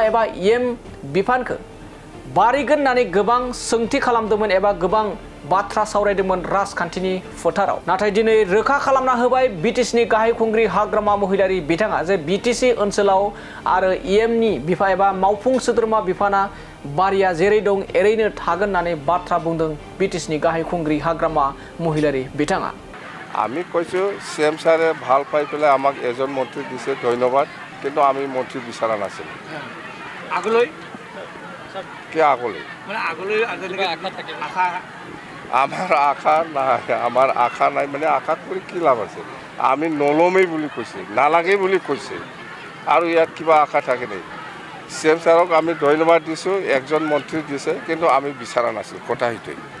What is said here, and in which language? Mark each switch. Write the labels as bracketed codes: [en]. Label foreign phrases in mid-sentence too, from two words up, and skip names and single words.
[brx] एबा इएम बिफानखौ बारिगोन होननानै गोबां सोंथि खालामदोंमोन एबा गोबां बाथ्रा सावरायदोंमोन राजखान्थिनि फोथाराव नाथाय दिनै रोखा खालामना होबाय बिटिसिनि गाहाय खुंग्रि हाग्रामा महिलारि बिथाङा जे बिटिसि ओनसोलाव आरो इएमनि बिफा एबा मावफुं सोद्रोमा बिफाना बारिया जेरै दं एरैनो थागोन होननानै बाथ्रा बुंदों बिटिसिनि गाहाय खुंग्रि हाग्रामा महिलारि बिथाङा [as] আমি কৈছোঁ CM ছাৰে ভাল পাই পেলাই আমাক এজন মন্ত্ৰী দিছে ধন্যবাদ কিন্তু আমি মন্ত্ৰী বিচৰা নাছিলোঁ আগলৈ কি আগলৈ মানে আগলৈ আশা আমাৰ আশা নাই আমাৰ আশা নাই মানে আশা কৰি কি লাভ আছে আমি নলমেই বুলি কৈছে নালাগে বুলি কৈছে আৰু ইয়াত কিবা আশা থাকে নেকি CM ছাৰক আমি ধন্যবাদ দিছোঁ একজন মন্ত্ৰী দিছে কিন্তু আমি বিচৰা নাছিলোঁ কথা সেইটোৱেই